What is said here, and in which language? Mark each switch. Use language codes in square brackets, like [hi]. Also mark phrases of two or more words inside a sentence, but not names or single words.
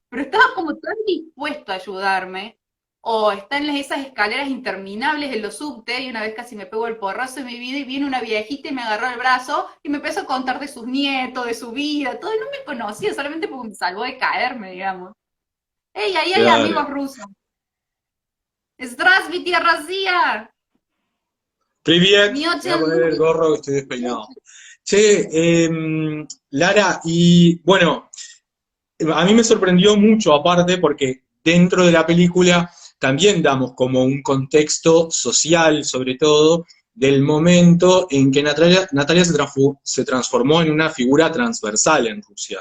[es] pero estaba como tan dispuesto a ayudarme, o está en esas escaleras interminables en los subte, y una vez casi me pegó el porrazo en mi vida, y viene una viejita y me agarró el brazo, y me empezó a contar de sus nietos, de su vida, todo, y no me conocía, solamente porque me salvó de caerme, digamos. ¡Ey, ahí hay claro. amigos rusos! [ru] ¡Здравствуйте, Россия! Privet, [es] Mi me voy a poner el [ru] очень [es] gorro que estoy despeinado. Che, Lara, y bueno, a mí me sorprendió mucho aparte porque dentro de la película también damos como un contexto social, sobre todo, del momento en que Natalia se transformó en una figura transversal en Rusia.